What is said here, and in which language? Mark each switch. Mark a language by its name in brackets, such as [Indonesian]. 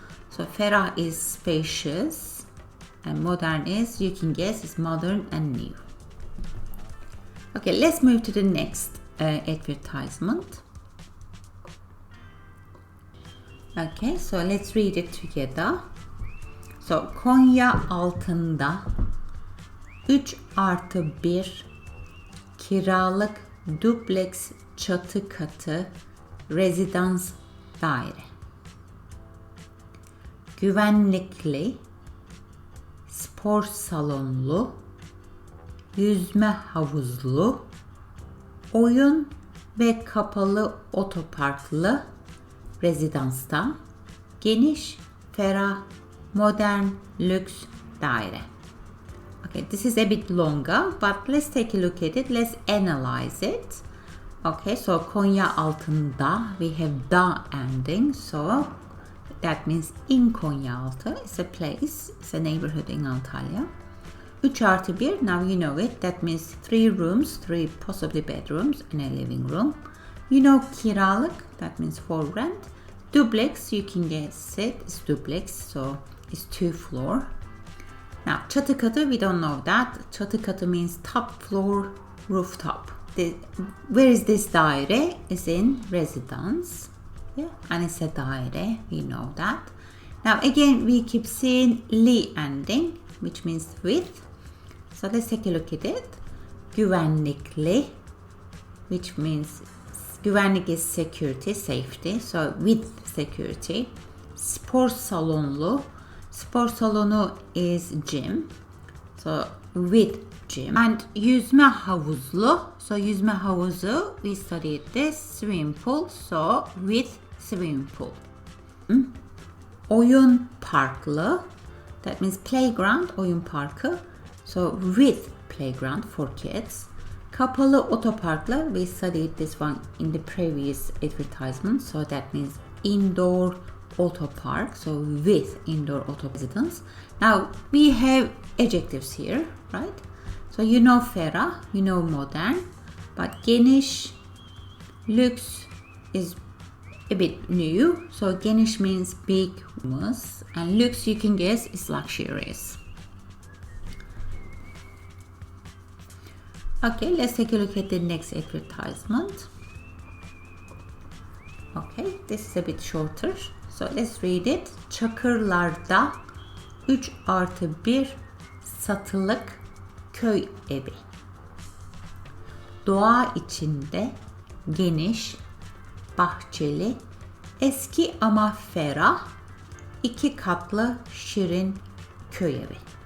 [English] So ferah is spacious, and modern is, you can guess, is modern and new. Okay, let's move to the next advertisement. Okay, so let's read it together. [Turkish] So Konya altında 3+1 kiralık dubleks çatı katı rezidans daire. güvenlikli, spor salonlu, yüzme havuzlu, oyun ve kapalı otoparklı rezidansta, geniş, ferah, modern, lüks daire. [English] Okay, this is a bit longer, but let's take a look at it. Let's analyze it. Okay, so Konya altında we have da ending, so that means in Konyaaltı. It's a place, it's a neighborhood in Antalya. 3+1, now you know it, that means 3 rooms, 3 possibly bedrooms and a living room. You know kiralık, that means for rent. Duplex, you can guess it, it's duplex, so it's 2 floor. Now çatı katı, we don't know that. Çatı katı means top floor, rooftop. Where is this daire? It's in residence. Yeah, and it's a daire, we know that. Now again, we keep seeing li ending, which means with. So let's take a look at it. Güvenlikli, which means güvenlik is security, safety. So with security. Spor salonlu. Spor salonu is gym. So with gym. And yüzme havuzlu. So yüzme havuzu, we studied this. Swimming pool. So with swimming pool. Oyun parklı. That means playground, oyun parkı. So with playground for kids. Kapalı otoparklı. We studied this one in the previous advertisement. So that means indoor auto park. So with indoor auto residence. Now we have adjectives here, right? So you know ferah, you know modern, but geniş, lüks is a bit new. So geniş means big, and lüks you can guess is luxurious. Okay, let's take a look at the next advertisement. Okay, this is a bit shorter. So let's read it. [Turkish] Çakırlarda 3+1 satılık köy evi. Doğa içinde geniş, bahçeli, eski ama ferah, 2 katlı şirin köy evi.